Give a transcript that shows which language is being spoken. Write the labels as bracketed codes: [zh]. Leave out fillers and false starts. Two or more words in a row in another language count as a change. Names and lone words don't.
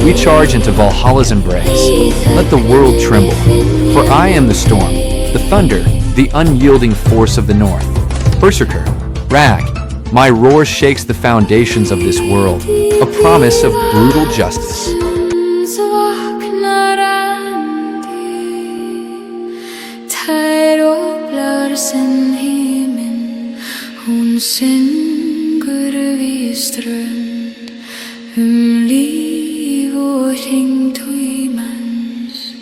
[en] We charge into Valhalla's embrace. Let the world tremble, for I am the storm, the thunder, the unyielding force of the north. Berserker, Rag, my roar shakes the foundations of this world, a promise of brutal justice. [is] Hún syngur við strönd líf og hring tímans.